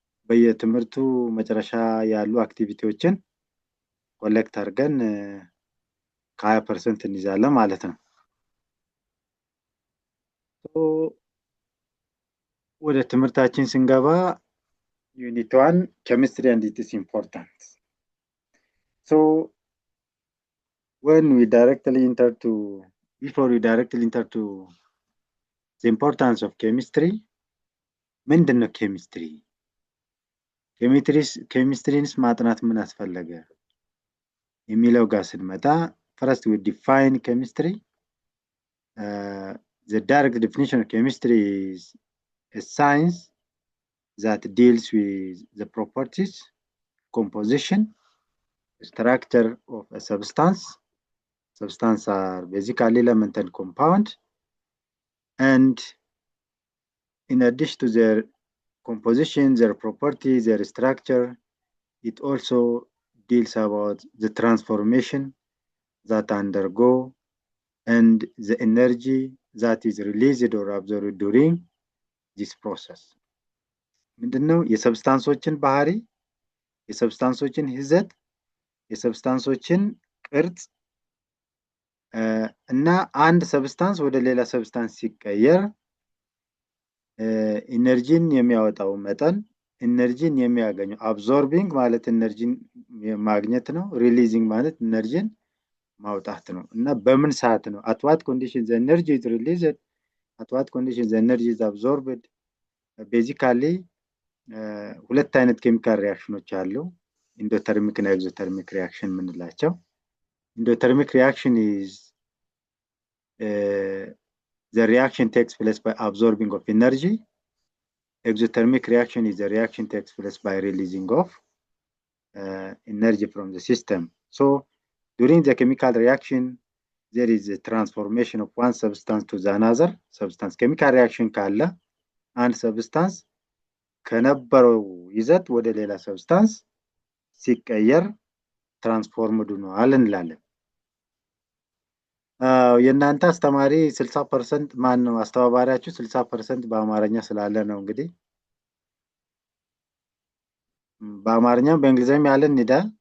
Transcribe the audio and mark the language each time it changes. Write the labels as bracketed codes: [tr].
[am] በየትምህርቱ መጨረሻ ያሉ አክቲቪቲዎችን ኮሌክት አድርገን ከ20% እንይዛለን ማለት ነው። ወደ ትምህርታችን ስንገባ [en] Unit 1, chemistry and it is important. So when we directly enter to, before we directly enter to the importance of chemistry, [am] ምንድነው ኬሚስትሪ? ኬሚስትሪንስ ማጥናት ምን አስፈለገ የሚለው ጋር ስንመጣ [en] first we define chemistry. The direct definition of chemistry is a science that deals with the properties, composition, structure of a substance. Substances are basically element and compound, and in addition to their composition, their properties, their structure, it also deals about the transformation that undergo and the energy that is released or absorbed during this process. [am] ምንድነው? የሰብስታንሶችን ባህሪ፣ የሰብስታንሶችን ይዘት፣ የሰብስታንሶችን ቅርጽ እና አንድ ሰብስታንስ ወደ ሌላ ሰብስታንስ ሲቀየር ኢነርጂን የሚያወጣው መጠን፣ ኢነርጂን የሚያገኘው አብዞርቢንግ ማለት ኢነርጂን ማግኘት ነው፣ ሪሊዚንግ ማለት ኢነርጂን ማውጣት ነው። እና በምን ሰዓት ነው? [en] at what condition the energy is released, at what condition the energy is absorbed. [am] basically ሁለት አይነት ኬሚካል ሪአክሽኖች አሉ፣ ኢንዶተርሚክ እና ኤግዞተርሚክ ሪአክሽን የምንላቸው። [en] ኢንዶተርሚክ ሪአክሽን is the reaction takes place by absorbing of energy. Exothermic reaction is the reaction takes place by releasing of energy from the system. So during the chemical reaction, there is a transformation of one substance to the another substance. [am] Chemical reaction ካለ አንድ substance ከነበረው ይዘት ወደ ሌላ substance ሲቀየር ትራንስፎርምድ ሆኗል እንላለን። የእናንተ አስተማሪ 60% ማን ነው አስተባባሪያችሁ 60% በአማርኛ ስላለ ነው እንግዲህ በአማርኛም በእንግሊዘኛም ያለን እንዳ